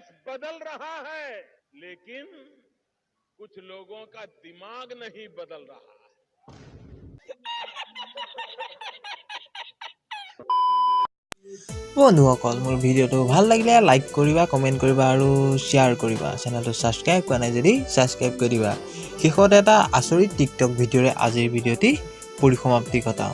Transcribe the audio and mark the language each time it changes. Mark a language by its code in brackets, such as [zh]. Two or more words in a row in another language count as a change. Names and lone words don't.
[hi] बदल रहा है, लेकिन कुछ लोगों का दिमाग नहीं बदल रहा है। [as] বন্ধুসকল, মোৰ ভিডিঅ'টো ভাল লাগিলে লাইক কৰিবা, কমেণ্ট কৰিবা আৰু শ্বেয়াৰ কৰিবা। চেনেলটো ছাবস্ক্ৰাইব কৰা নাই যদি ছাবস্ক্ৰাইব কৰি দিবা। শেষত এটা আচৰিত টিকটক ভিডিঅ'ৰে আজিৰ ভিডিঅ'টি পৰিসমাপ্তি ঘটাওঁ।